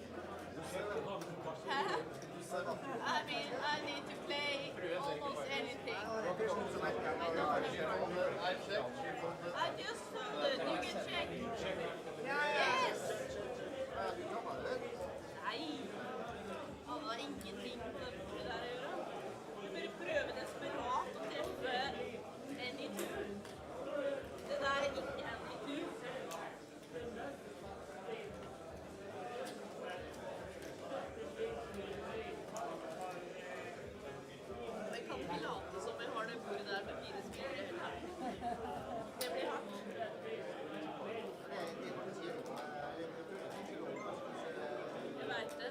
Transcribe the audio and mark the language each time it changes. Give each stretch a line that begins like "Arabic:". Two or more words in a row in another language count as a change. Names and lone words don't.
English: I mean, I need to play almost anything. I just folded. You can check. Yes.
Norwegian: Nei. Han har ingenting på det der å gjøre. Du bare prøver desperat å treffe
English: any two.
Norwegian: Det der er ikke
English: any two.
Norwegian: Jeg kan ikke late som jeg har det bordet der med 4 spillere. Det blir hardt. Jeg vet det.